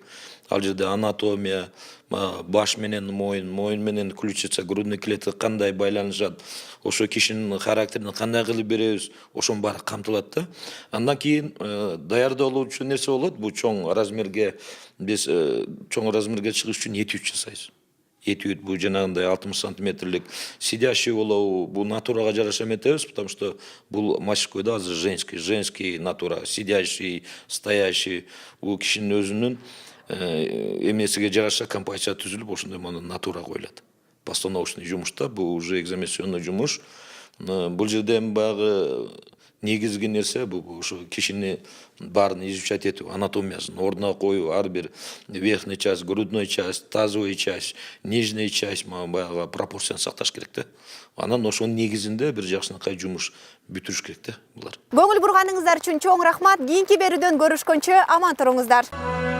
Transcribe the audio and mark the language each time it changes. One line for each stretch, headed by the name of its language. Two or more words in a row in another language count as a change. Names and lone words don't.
Kyrgyz: Ал жерде анатомия, баш менен моюн, моюн менен ключица,
Russian: грудный клетка
Kyrgyz: кандай байланышат, ошо кишинин характерин кандай кылып беребиз, ошонун баары камтылат да. Андан кийин даярдоолучу нерсе болот. Бул чоң размерге, биз чоң размерге чыгыш үчүн этюд жасайбыз. Этюд бул жанагындай 60 сантиметрлик сидящий болобу, бул натурага жараша эметебиз,
Russian: потому что
Kyrgyz: бул мужской да, азыр женский натура,
Russian: сидящий, стоящий,
Kyrgyz: бул кишинин өзүнүн эмесиге жараша композиция түзүлүп, ошондой мону натура коюлат. Постановочный жумушта, бул уже экзаменационный жумуш. Бул жерде баягы негизги нерсе бул ошо кишини баарын изучать этүү, анатомиясын ордуна коюу, ар бир
Russian: верхний часть, грудной часть, тазовый часть, нижняя часть
Kyrgyz: баягы пропорцияны сакташ керек да. Анан ошонун негизинде бир жакшынакай жумуш бүтүрүш керек да булар. Көңүл бурганыңыздар үчүн чоң рахмат. Кийинки берүүдөн көрүшкөнчө аман туруңуздар.